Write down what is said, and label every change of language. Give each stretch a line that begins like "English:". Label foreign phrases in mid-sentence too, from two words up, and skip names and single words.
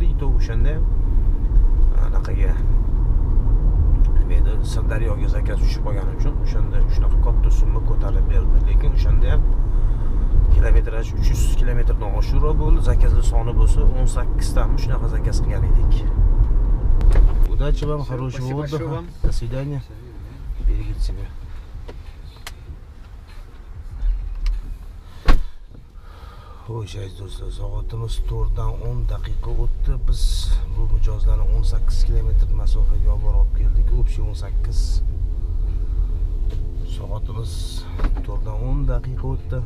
Uzbek: Ito'g o'shanda ham anaqaga menda Sirdaryoga zakaz tushib qolgani uchun o'shanda shunaqa katta summa ko'tarib berdi. Lekin o'shanda ham kilometraj 300 kilometrdan oshiqroq bo'ldi. Zakazlar soni bo'lsa 18 ta shunaqa zakaz qilgan edik.
Russian: Удачи вам, хорошего отдыха. До свидания. Берегите себя.
Uzbek: Xo'sh, aziz do'stlar, soatimiz 4 dan 10 daqiqa o'tdi. Biz bu mijozlarni 18 kilometr masofaga olib borib keldik.
Russian: Общий 18.
Uzbek: Soatimiz 4 dan 10 daqiqa o'tdi.